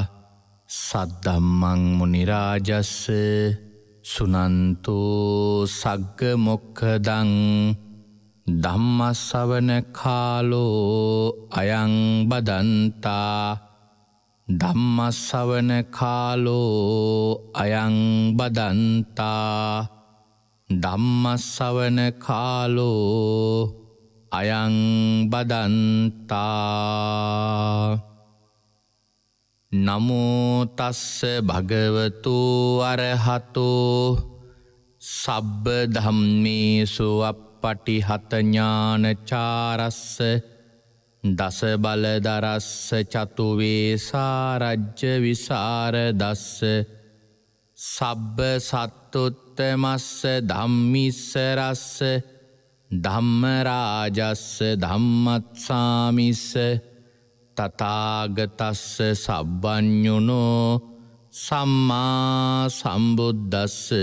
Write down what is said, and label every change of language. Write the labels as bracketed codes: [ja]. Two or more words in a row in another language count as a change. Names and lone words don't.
[pi] සද්ධම්මං මුනි රාජස්ස සුනන්තු සග්ග මොක්ඛදං ධම්මස්සවන කාලෝ අයං බදන්තා ධම්මස්සවන කාලෝ අයං බදන්තා ධම්මස්සවන කාලෝ අයං බදන්තා. නමෝ තස්ස භගවතු අරහතෝ සබ්බ ධම්මේසු අප්පටිහත ඥානචාරස්ස දස බලදරස්ස චතු වේසාරජ්‍ය විසරදස්ස සබ්බ සත්තුත්තමස්ස ධම්මිස්සරස්ස ධම්මරාජස්ස ධම්මත්සාමිස්ස තථාගතස්ස සබ්බඤුනෝ සම්මා සම්බුද්දස්ස.